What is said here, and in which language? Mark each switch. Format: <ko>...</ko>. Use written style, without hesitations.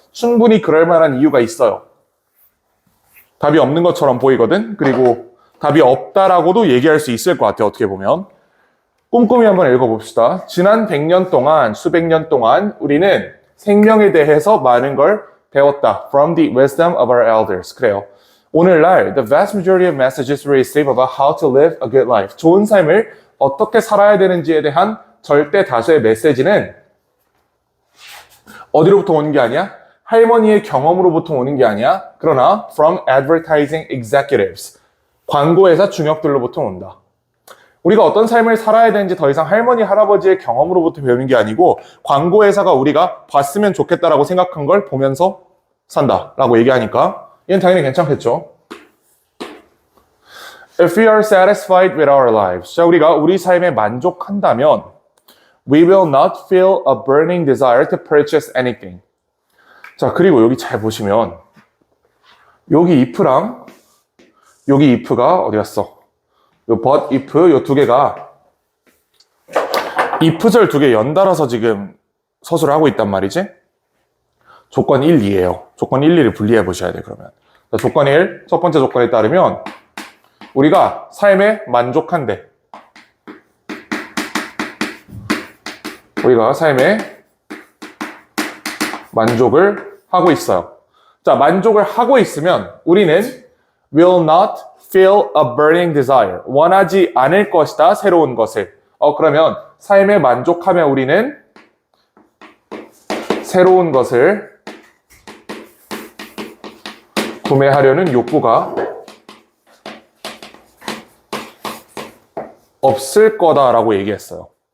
<ko>충분히 그럴 만한 이유가 있어요. 답이 없는 것처럼 보이거든. 그리고 답이 없다라고도 얘기할 수 있을 것 같아요. 어떻게 보면. 꼼꼼히 한번 읽어봅시다. 지난 100년 동안, 수백 년 동안 우리는 생명에 대해서 많은 걸 배웠다.</ko> <en>From the wisdom of our elders.</en> <ko>그래요. 오늘날</ko> <en>the vast majority of messages we receive about how to live a good life.</en> <ko>좋은 삶을 어떻게 살아야 되는지에 대한 절대 다수의 메시지는 어디로부터 오는 게 아니야? 할머니의 경험으로부터 오는 게 아니야. 그러나</ko> <en>from advertising executives.</en> <ko>광고회사 중역들로부터 온다. 우리가 어떤 삶을 살아야 되는지 더 이상 할머니, 할아버지의 경험으로부터 배우는 게 아니고 광고회사가 우리가 봤으면 좋겠다라고 생각한 걸 보면서 산다라고 얘기하니까 얘는 당연히 괜찮겠죠.</ko> <en>If we are satisfied with our lives.</en> <ko>자, 우리가 우리 삶에 만족한다면</ko> <en>we will not feel a burning desire to purchase anything.</en> <ko>자, 그리고 여기 잘 보시면 여기 if랑 여기 if가 어디 갔어? 요 but if 요 두 개가 if절 두 개 연달아서 지금 서술을 하고 있단 말이지. 조건 1, 2예요. 조건 1, 2를 분리해 보셔야 돼. 그러면 자, 조건 1, 첫 번째 조건에 따르면 우리가 삶에 만족한대. 우리가 삶에 만족을 하고 있어요. 자, 만족을 하고 있으면 우리는</ko> <en>will not feel a burning desire.</en> <ko>원하지 않을 것이다. 새로운 것을. 그러면 삶에 만족하면 우리는 새로운 것을 구매하려는 욕구가 없을 거다라고 얘기했어요.</ko>